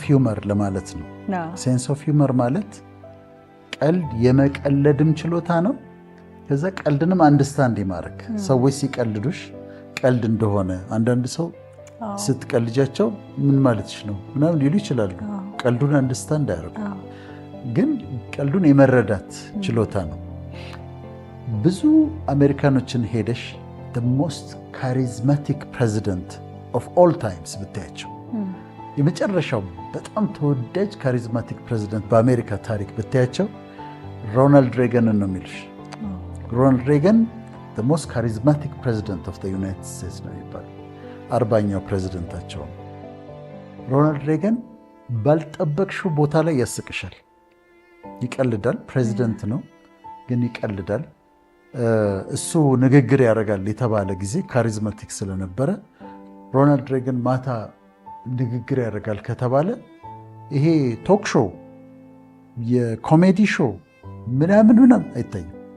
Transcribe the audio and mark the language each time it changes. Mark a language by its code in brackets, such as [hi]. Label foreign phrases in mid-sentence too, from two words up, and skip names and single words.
[am] ሂውመር ለማለት ነው። [en] sense of humor [am] ማለት ቀልድ የመቀለድም ችሎታ ነው። ከዛ ቀልድንም አንደርስታንድ ማድረግ ሰዎች ሲቀልዱሽ ቀልድ እንደሆነ አንዳንድ ሰው ስትቀልጃቸው ምን ማለትሽ ነው ምናምን ሊሉ ይችላሉ። ቀልዱን አንደርስታንድ አያደርጉ፣ ግን ቀልዱን የመረዳት ችሎታ ነው። ብዙ አሜሪካኖችን ሄደሽ [en] the most charismatic president of all [am] times ብታያቸው የመጨረሻው በጣም ተወዳጅ ካሪዝማቲክ ፕሬዚደንት በአሜሪካ ታሪክ ብታያቸው ሮናልድ ሬገንን ነው የሚልሽ። ሮናልድ ሬገን [en] the most charismatic president of the United States [am] ነው የሚባለው። 40ኛው ፕሬዚደንታቸው ነው። ሮናልድ ሬገን ባልጠበቅሽው ቦታ ላይ ያስቅሻል፣ ይቀልዳል። ፕሬዚደንት ነው ግን ይቀልዳል። እሱ ንግግር ያደርጋል የተባለ ጊዜ ካሪዝማቲክ ስለነበረ ሮናልድ ሬገን ማታ ንግግር ያደርጋል ከተባለ ይሄ ቶክ ሾው የኮሜዲ ሾው ምናምን አይታይም።